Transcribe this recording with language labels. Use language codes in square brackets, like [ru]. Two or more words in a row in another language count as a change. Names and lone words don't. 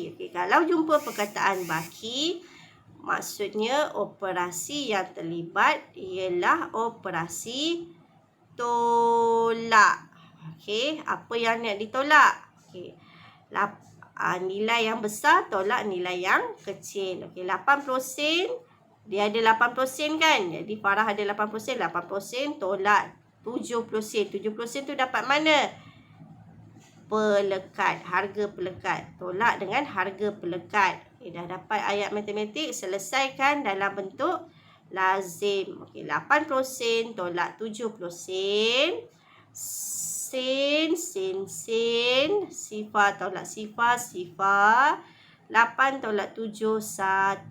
[ms] Okey, kalau jumpa perkataan baki, maksudnya operasi yang terlibat ialah operasi tolak. Okey, apa yang nak ditolak? Okey, nilai yang besar tolak nilai yang kecil. Okey, 80 sen. Dia ada 80 sen kan? Jadi Farah ada 80 sen. 80 sen tolak 70 sen. 70 sen tu dapat mana? Pelekat. Harga pelekat. Tolak dengan harga pelekat. Okay, dah dapat ayat matematik. Selesaikan dalam bentuk lazim. Okey, 80 sen tolak 70 sen. Sen, sifar tolak sifar, 8 tolak 7, 1.